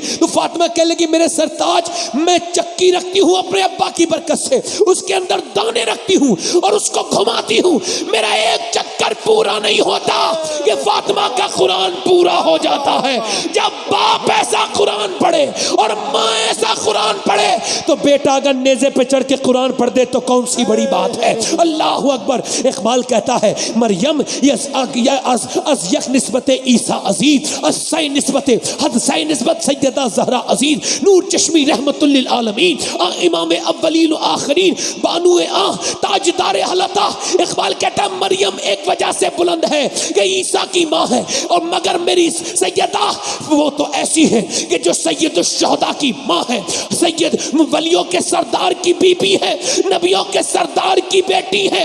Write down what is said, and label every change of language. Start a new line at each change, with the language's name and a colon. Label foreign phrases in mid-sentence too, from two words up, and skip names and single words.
Urdu: تو فاطمہ کہنے لگی میرے سرتاج, میں چکی رکھتی ہوں اپنے ابا کی برکت سے, اس کے اندر دانے رکھتی ہوں اور اس کو گھماتی ہوں, میرا ایک چکر پورا نہیں ہوتا کہ فاطمہ کا قرآن پورا ہو جاتا ہے. جب باپ ایسا قرآن پڑھے اور ماں ایسا قرآن پڑھے تو بیٹا اگر نیزے پہ چڑھ کے قرآن پڑھ دے تو کون سی بڑی بات ہے.
Arabic: اللہ اکبر.
Urdu: اقبال کہتا ہے
Persian: مریم از یک نسبت عیسیٰ عزیز, از سی نسبت حد سی نسبت سیدہ زہرا عزیز, نور چشمی رحمت للعالمین, امام اولین و آخرین, بانو تاجدار حلطہ.
Urdu: اقبال کہتا ہے مریم ایک وجہ سے بلند ہے کہ عیسیٰ کی ماں ہے, اور مگر میری سیدہ وہ تو ایسی ہے کہ جو سید الشہداء کی ماں ہے, سید ولیوں کے سردار کی بیوی ہے, نبیوں کے سردار کی بیٹی ہے.